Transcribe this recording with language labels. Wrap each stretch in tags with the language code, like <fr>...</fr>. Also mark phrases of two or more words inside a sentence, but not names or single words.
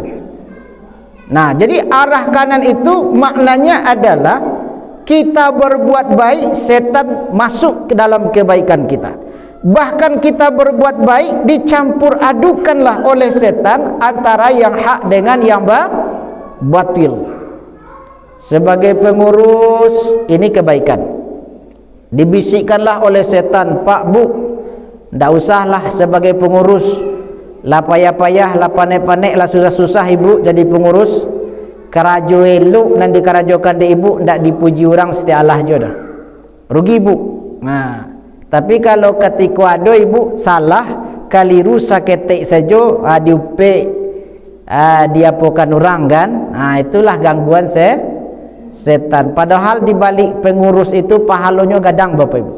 <id>Nah, jadi arah kanan itu maknanya adalah kita berbuat baik, setan masuk ke dalam kebaikan kita. Bahkan kita berbuat baik dicampur adukanlah oleh setan antara yang hak dengan yang batil. Sebagai pengurus, ini kebaikan, dibisikkanlah oleh setan, Pak Bu,</id> <min>ndak usahlah sebagai pengurus, lah payah-payah, lah panek-panek, lah susah-susah ibu jadi pengurus, kerajo elok dan dikerajokan di ibu, ndak dipuji orang setialah je dah, rugi ibu.</min> <id>Nah, tapi kalau ketika ada ibu salah, kaliru saketek saja, diupek, diapakan orang kan, nah itulah gangguan setan. Padahal di balik pengurus itu pahalanya gadang Bapak Ibu.</id>